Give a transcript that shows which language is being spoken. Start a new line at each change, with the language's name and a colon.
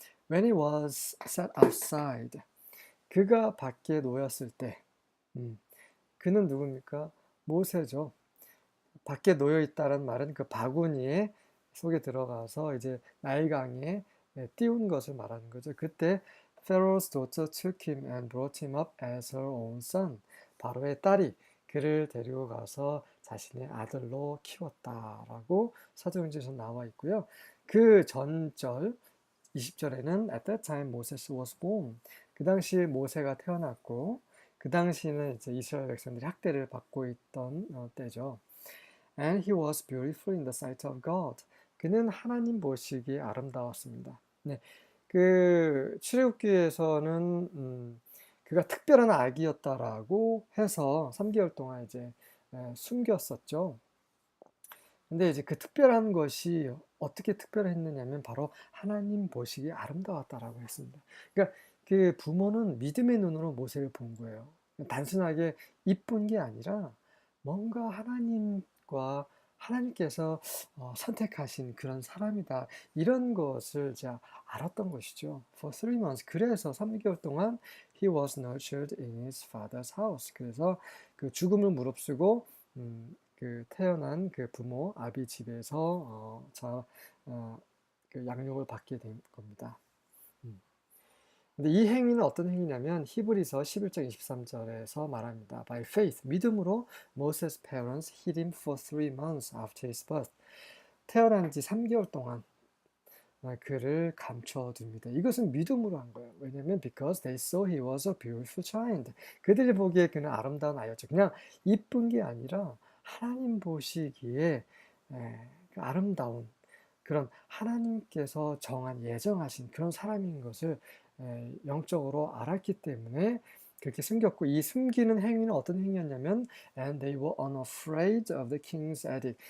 English: When he was set outside,
Korean: 그가 밖에 놓였을 때, 그는 누굽니까? 모세죠. 밖에 놓여 있다는 말은 그 바구니에 속에 들어가서 이제 나일강에 띄운 것을 말하는 거죠. 그때
English: Pharaoh's daughter took him and brought him up as her own son.
Korean: 바로의 딸이 그를 데리고 가서 자신의 아들로 키웠다라고 사도행전에서 나와 있고요. 그 전절 20절에는
English: At that time Moses was born.
Korean: 그 당시 모세가 태어났고 그 당시는 이제 이스라엘 백성들이 학대를 받고 있던 때죠.
English: And he was beautiful in the sight of God.
Korean: 그는 하나님 보시기에 아름다웠습니다. 네, 그 출애굽기에서는 그가 특별한 아기였다라고 해서 3개월 동안 이제 숨겼었죠. 근데 이제 그 특별한 것이 어떻게 특별했느냐면 바로 하나님 보시기에 아름다웠다라고 했습니다. 그러니까 그 부모는 믿음의 눈으로 모세를 본 거예요. 단순하게 이쁜 게 아니라 뭔가 하나님과 하나님께서 선택하신 그런 사람이다. 이런 것을 이제 알았던 것이죠.
English: For 3 months.
Korean: 그래서 3개월 동안
English: he was nurtured in his father's house.
Korean: 그래서 그 죽음을 무릅쓰고 그 태어난 그 부모 아비 집에서 그 양육을 받게 된 겁니다. 근데 이 행위는 어떤 행위냐면 히브리서 11장 23절에서 말합니다.
English: By faith,
Korean: 믿음으로
English: Moses' parents hid him for 3 months after his birth.
Korean: 태어난 지 3개월 동안 그를 감춰둡니다. 이것은 믿음으로 한 거예요. 왜냐면
English: because they saw he was a beautiful child.
Korean: 그들이 보기에 그는 아름다운 아이였죠. 그냥 이쁜 게 아니라 하나님 보시기에 그 아름다운 그런 하나님께서 정한 예정하신 그런 사람인 것을 영적으로 알았기 때문에 그렇게 숨겼고, 이 숨기는 행위는 어떤 행위였냐면
English: and they were unafraid of the king's edict.